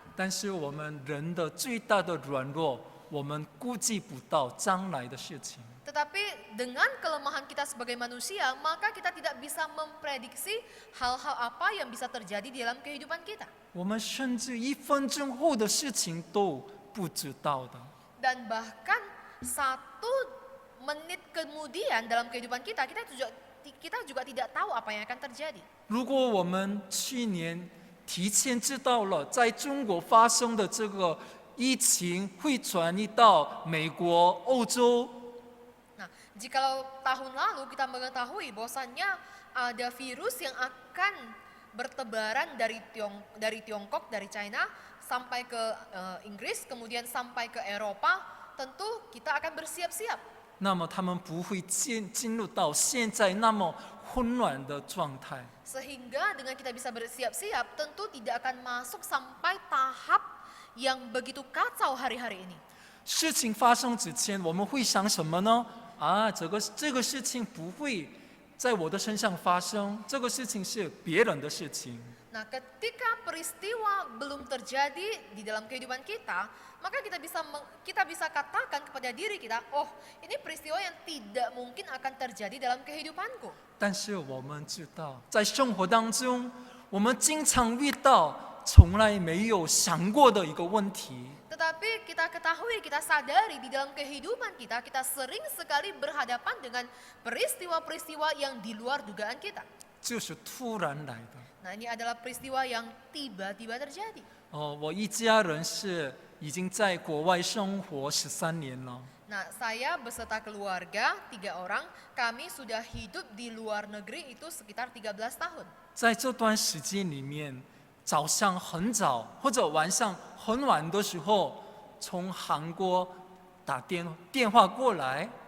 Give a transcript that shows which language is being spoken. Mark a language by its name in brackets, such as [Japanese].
[Chinese] 但是我们人的最大的软弱，我们估计不到将来的事情。 [Indonesian] Tetapi dengan kelemahan kita sebagai manusia, maka kita tidak bisa memprediksi hal-hal apa yang bisa terjadi di dalam kehidupan kita. [Chinese] 我们甚至1分钟后的事情都不知道的。 [Indonesian] Dan bahkan 1 menit kemudian dalam kehidupan kita, kita juga tidak tahu apa yang akan terjadi. [Chinese] 如果我们去年提前知道了在中国发生的这个疫情会转移到美国、欧洲， [Indonesian] Nah, jikalau tahun lalu kita mengetahui bahwasannya ada virus yang akan bertebaran dari Tiongkok, dari China sampai ke Inggris, kemudian sampai ke Eropa, tentu kita akan bersiap-siap. [Chinese] 那么他们不会进入到现在那么混乱的状态。 [Indonesian] Sehingga dengan kita bisa bersiap-siap, tentu tidak akan masuk sampai tahap yang begitu kacau hari-hari ini. [Chinese] 事情发生之前，我们会想什么呢？这个事情不会在我的身上发生，这个事情是别人的事情。 [Indonesian] Nah, ketika peristiwa belum terjadi di dalam kehidupan kita, maka kita bisa katakan kepada diri kita, oh, ini peristiwa yang tidak mungkin akan terjadi dalam kehidupanku. [Chinese] 但是我们知道，在生活当中，我们经常遇到从来没有想过的一个问题。 [Indonesian] Tetapi kita ketahui, kita sadari di dalam kehidupan kita, kita sering sekali berhadapan dengan peristiwa-peristiwa yang di luar dugaan kita. [Chinese] 就是突然来的。 [Indonesian] Nah, ini adalah peristiwa yang tiba-tiba terjadi. [Chinese] 我一家人是已经在国外生活13年了。 [Indonesian] Nah, saya beserta keluarga, 3 orang, kami sudah hidup di luar negeri itu sekitar 13 tahun. [Chinese] 在这段时间里面，早上很早或者晚上很晚的时候，从韩国打电话过来，